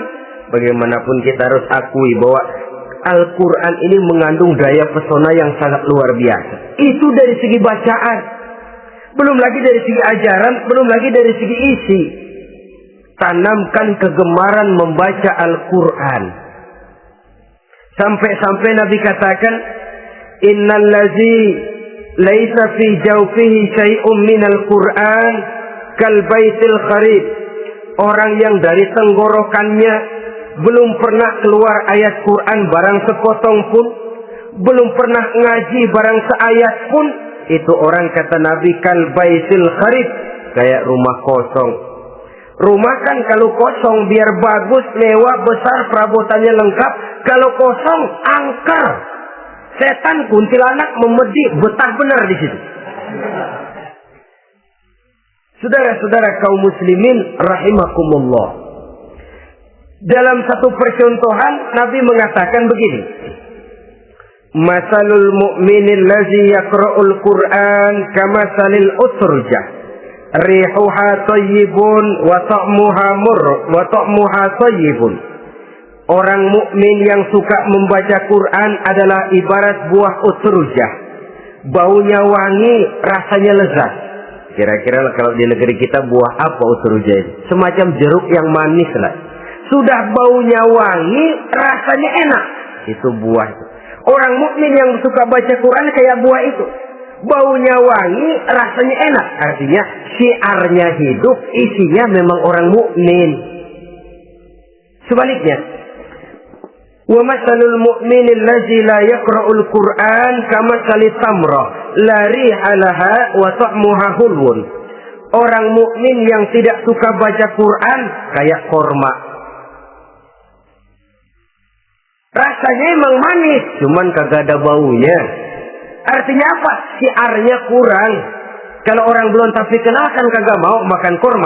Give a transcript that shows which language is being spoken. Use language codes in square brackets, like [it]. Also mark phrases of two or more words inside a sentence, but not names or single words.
[id] Bagaimanapun kita harus akui bahwa Al-Quran ini mengandung daya pesona yang sangat luar biasa. Itu dari segi bacaan, belum lagi dari segi ajaran, belum lagi dari segi isi. Tanamkan kegemaran membaca Al-Quran. Sampai-sampai Nabi katakan, [ar] إن الذي ليس في جوفه شيء من القرآن كالبيت الخرب. [id] Orang yang dari tenggorokannya belum pernah keluar ayat Quran barang sepotong pun, belum pernah ngaji barang seayat pun, itu orang kata Nabi [ar] كالبيت الخرب, [id] kayak rumah kosong. Rumah kan kalau kosong biar bagus, mewah, besar, perabotannya lengkap. Kalau kosong, angker. Setan, kuntilanak, memedi, betah benar di situ. Saudara-saudara kaum muslimin rahimakumullah. Dalam satu percontohan Nabi mengatakan begini. [ar] مثل المؤمن الذي يقرأ القرآن كمثل الأترجة. ريحها طيب وطعمها طيب. [id] Orang mukmin yang suka membaca Quran adalah ibarat buah utrujah. Baunya wangi, rasanya lezat. Kira-kira kalau di negeri kita buah apa utrujah itu? Semacam jeruk yang manis lah. Sudah baunya wangi, rasanya enak. Itu buah. Orang mukmin yang suka baca Quran kayak buah itu. Baunya wangi, rasanya enak. Artinya syiarnya hidup, isinya memang orang mukmin. Sebaliknya, [ar] ومثل المؤمن الذي لا يقرأ القرآن كمثل التمرة لا ريح لها وطعمها حلو. [id] Orang mukmin yang tidak suka baca Quran kayak korma. Rasanya emang manis, cuman kagak ada baunya. Artinya apa? Syiarnya kurang. Kalau orang belum tapi kenal kan kagak mau makan korma.